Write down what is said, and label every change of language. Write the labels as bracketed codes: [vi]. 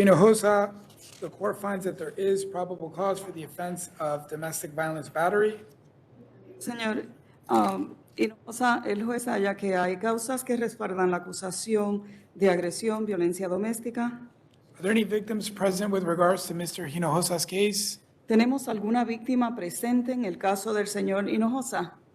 [en] Hinojosa, the court finds that there is probable cause for the offense of domestic violence battery. [es] Señor Hinojosa, el juez halla que hay causas que respaldan la acusación de agresión, violencia doméstica. [en] Are there any victims present with regards to Mr. Hinojosa's case? [es] ¿Tenemos alguna víctima presente en el caso del señor Hinojosa?